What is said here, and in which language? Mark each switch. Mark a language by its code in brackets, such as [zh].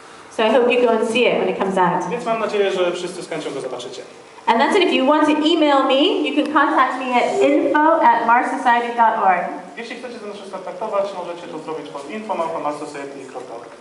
[en] So I hope you go and see it when it comes out. [pl] Więc mam nadzieję, że wszyscy z chęcią go zobaczycie. [en] And that's it. If you want to email me, you can contact me at info@marssociety.org. [pl] Jeśli chcecie ze mną się skontaktować, możecie to zrobić pod info@marssociety.org.